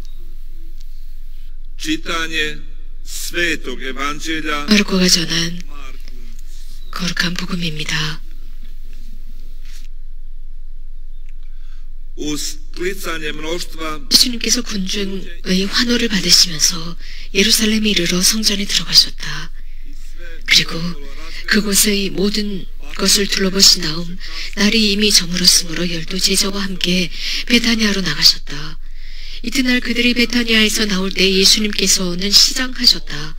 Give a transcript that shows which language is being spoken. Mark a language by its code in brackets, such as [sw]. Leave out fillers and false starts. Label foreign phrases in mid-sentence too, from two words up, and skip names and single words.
[hr] čitanje Svetog Evanđelja [ko] 마르코가 전한 거룩한 복음입니다. [hr] uz klicanje mnoštva [ko] 예수님께서 군중의 환호를 받으시면서 예루살렘에 이르러 성전에 들어가셨다. 그리고 그곳의 모든 것을 둘러보신 다음 날이 이미 저물었으므로 12 제자와 함께 베타니아로 나가셨다. 이튿날 그들이 베타니아에서 나올 때 예수님께서는 시장하셨다.